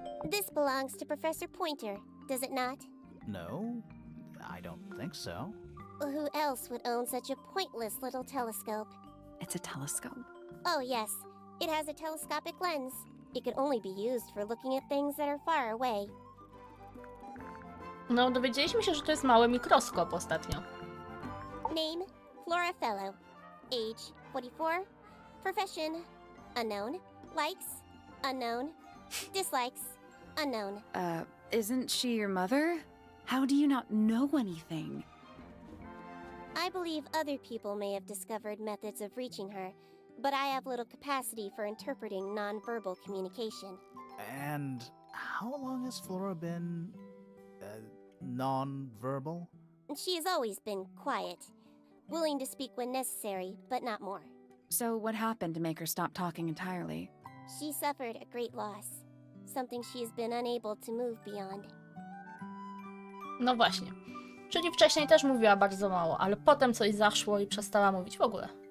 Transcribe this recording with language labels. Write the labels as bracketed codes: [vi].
[en] This belongs to Professor Pointer, does it not? No, I don't think so. Who else would own such a pointless little telescope? It's a telescope. Oh yes, it has a telescopic lens. It could only be used for looking at things that are far away. [pl] No, dowiedzieliśmy się, że to jest mały mikroskop ostatnio. [en] Name: Flora Fellow. Age: 44. Profession: unknown. Likes: unknown. Dislikes: unknown. Isn't she your mother? How do you not know anything? I believe other people may have discovered methods of reaching her, but I have little capacity for interpreting nonverbal communication. And how long has Flora been non-verbal? She has always been quiet, willing to speak when necessary, but not more. So what happened to make her stop talking entirely? She suffered a great loss, something she has been unable to move beyond. [pl] No właśnie. Czyli wcześniej też mówiła bardzo mało, ale potem coś zaszło i przestała mówić w ogóle.